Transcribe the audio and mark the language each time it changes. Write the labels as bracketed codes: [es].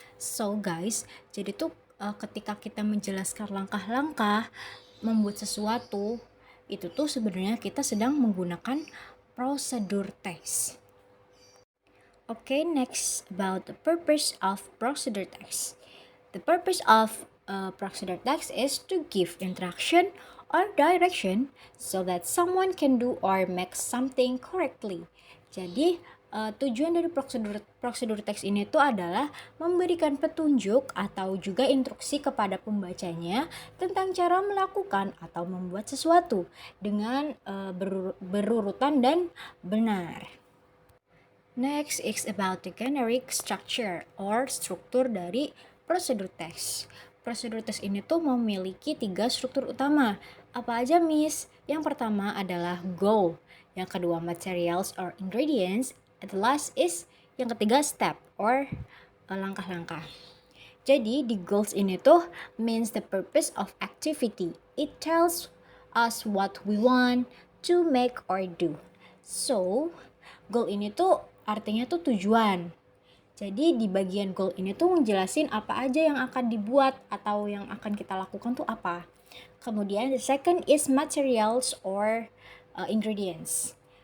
[en] So guys, [id] jadi tuh ketika kita menjelaskan langkah-langkah membuat sesuatu, itu tuh sebenarnya kita sedang menggunakan prosedur test. [en] Okay, next about the purpose of procedure text. The purpose of procedure text is to give instruction or direction so that someone can do or make something correctly. [id] Jadi tujuan dari prosedur teks ini tuh adalah memberikan petunjuk atau juga instruksi kepada pembacanya tentang cara melakukan atau membuat sesuatu dengan berurutan dan benar. [en] Next is about the generic structure or [id] struktur dari prosedur teks. Prosedur teks ini tuh memiliki 3 struktur utama. Apa aja, Miss? Yang pertama adalah goal, yang kedua [en] materials or ingredients, and the last is [id] yang ketiga step or langkah-langkah. Jadi di goals ini tuh [en] means the purpose of activity. It tells us what we want to make or do. [id] So, goal ini tuh artinya tuh tujuan. Jadi di bagian goal ini tuh ngejelasin apa aja yang akan dibuat atau yang akan kita lakukan tuh apa. Kemudian [en] the second is materials or ingredients.